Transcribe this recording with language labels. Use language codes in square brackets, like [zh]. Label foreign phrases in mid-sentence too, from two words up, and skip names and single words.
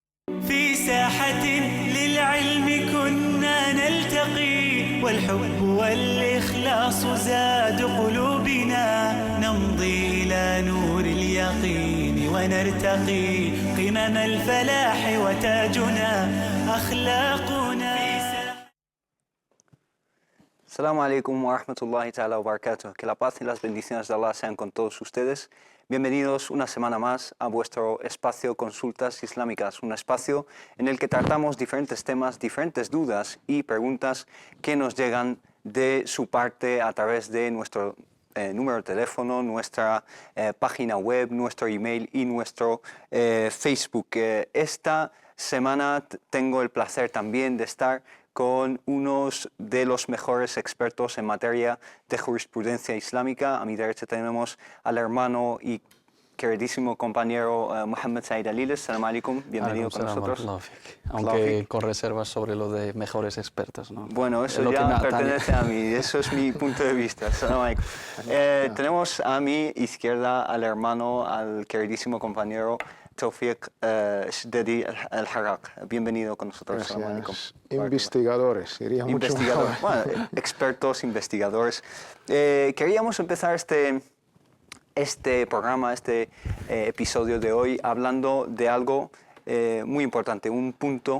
[ar] في ساحة للعلم كنا نلتقي والحب والإخلاص زاد قلوبنا نمضي إلى نور اليقين ونرتقي قمم الفلاح وتاجنا أخلاقنا. السلام عليكم ورحمة الله تعالى وبركاته. [es] Que la paz y las bendiciones de Allah sean con todos ustedes. Bienvenidos una semana más a vuestro espacio Consultas Islámicas, un espacio en el que tratamos diferentes temas, diferentes dudas y preguntas que nos llegan de su parte a través de nuestro número de teléfono, nuestra página web, nuestro email y nuestro Facebook. Esta semana tengo el placer también de estar con unos de los mejores expertos en materia de jurisprudencia islámica. A mi derecha tenemos al hermano y queridísimo compañero Mohammed Said Aliles. [ar] سلام عليكم, [es] bienvenido con nosotros. Aunque con reservas sobre lo de mejores expertos, ¿no? Bueno, eso ya pertenece a mí, eso es mi punto de vista. [ar] سلام عليكم. [es] Tenemos a mi izquierda al hermano, al queridísimo compañero Tawfiq Shdedi Al-Harraq. Bienvenido con nosotros. Gracias. Investigadores, sería mucho mejor. Bueno, expertos, investigadores. Queríamos empezar este programa, este episodio de hoy, hablando de algo muy importante, un punto.